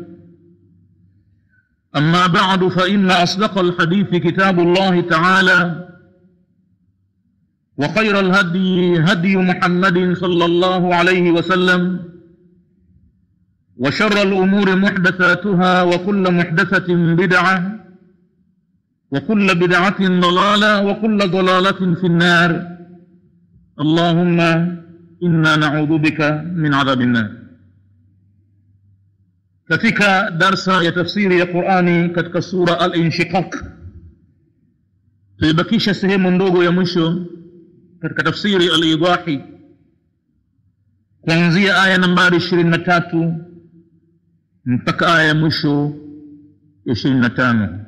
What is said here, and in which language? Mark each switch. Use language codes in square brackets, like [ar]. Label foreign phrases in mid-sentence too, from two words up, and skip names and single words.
[ar] أما بعد، فإن أصدق الحديث كتاب الله تعالى، وخير الهدي هدي محمد صلى الله عليه وسلم، وشر الأمور محدثاتها، وكل محدثة بدعة، وكل بدعة ضلالة، وكل ضلالة في النار. اللهم إنا نعوذ بك من عذاب النار. [sw] Katika darsa ya tafsiri ya Qur'ani katika sura Al-Inshiqaq, tulibakisha sehemu ndogo ya mwisho katika tafsiri Al-Idahi kuanzia aya nambari 23 mpaka aya ya mwisho 25.